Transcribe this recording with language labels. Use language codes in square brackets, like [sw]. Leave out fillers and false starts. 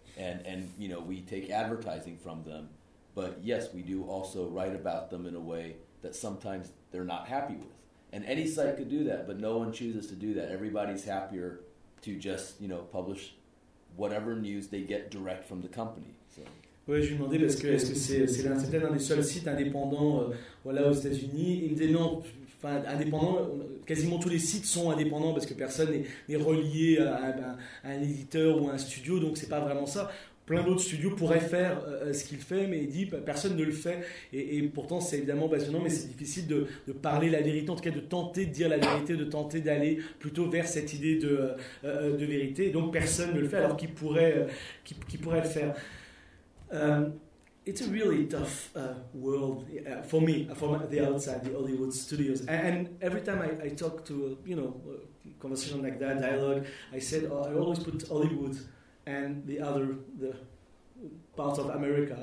[en] And you know, we take advertising from them, but yes, we do also write about them in a way that sometimes they're not happy with. And any site could do that, but no one chooses to do that. Everybody's happier to just, you know, publish whatever news they get direct from the company. So. [fr] Oui, je lui demandais, parce que est-ce que c'est peut-être un des seuls sites indépendants voilà, aux États-Unis. Il me disait non, enfin, indépendant, quasiment tous les sites sont indépendants parce que personne n'est relié à un éditeur ou à un studio, donc c'est pas vraiment ça. Plein d'autres studios pourraient faire ce qu'il fait, mais il dit personne ne le fait. Et pourtant, c'est évidemment passionnant, mais c'est difficile de parler la vérité, en tout cas de tenter de dire la vérité, de tenter d'aller plutôt vers cette idée de vérité. Donc personne ne le fait, alors qui pourrait le faire. [en] It's a really tough world for me, for the outside, the Hollywood studios. And every time I talk to, you know, conversation like that, dialogue, I said, I always put Hollywood and the part of America.